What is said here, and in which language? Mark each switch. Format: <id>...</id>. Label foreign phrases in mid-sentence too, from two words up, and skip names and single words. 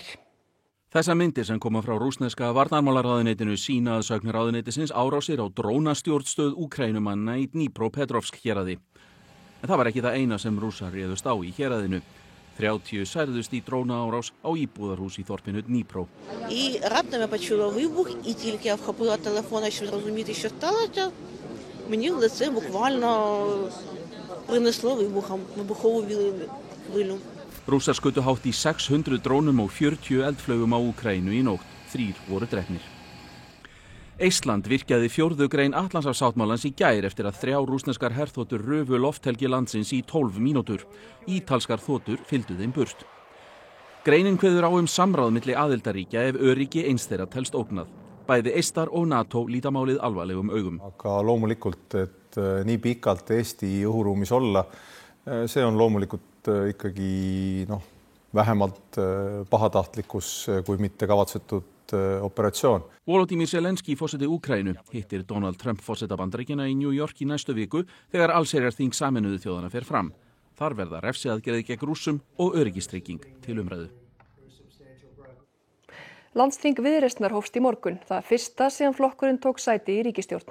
<is>Þessar myndir sem koma frá rússneska varnarmálaráðuneytinu sýna að sögn ráðuneytisins árásir á drónastjórnstöð Úkraínumanna í Dnipropetrovsk héraði. En það var ekki það eina sem rússar réðust á í héraðinu. 30 særðust í drónaárás á íbúðarhús í þorpinu Dnipro.</is> <uk>І раптом я почула вибух, і тільки я вхопила телефон, щоб зрозуміти, що сталося, мені в лице буквально принесло вибухову хвилю.</uk> <is>Rússar skutu hátt í 600 drónum og 40 eldflaugum á Úkraínu í nótt. 3 voru drepnir. Eistland virkjaði 4. grein Atlantshafssáttmálans í gær eftir að 3 rússneskar herþotur rufu lofthelgi landsins í 12 mínútur. Ítalskar þotur fylgdu þeim burt. Greinin kveður á samráð milli aðildarríkja ef öryggi eins þeirra telst ógnað. Bæði Eistar og NATO líta málið alvarlegum augum.</is> <et>Aga loomulikult, et nii pikalt Eesti õhuruumis olla, see on loomulikult ikkagi vähemalt pahatahtlikkus kui mitte kavatsetud operatsioon.</et> <is>Volodymyr Zelenský, forseti Úkraínu, hittir Donald Trump forseta Bandaríkjanna í New York í næstu viku þegar allsherjarþing Sameinuðu þjóðanna fer fram. Þar verða refsiaðgerðir gegn Rússum og öryggistrygging til umræðu. Landsþing Viðreisnar hófst í morgun, það fyrsta síðan flokkurinn tók sæti í ríkisstjórn.</is>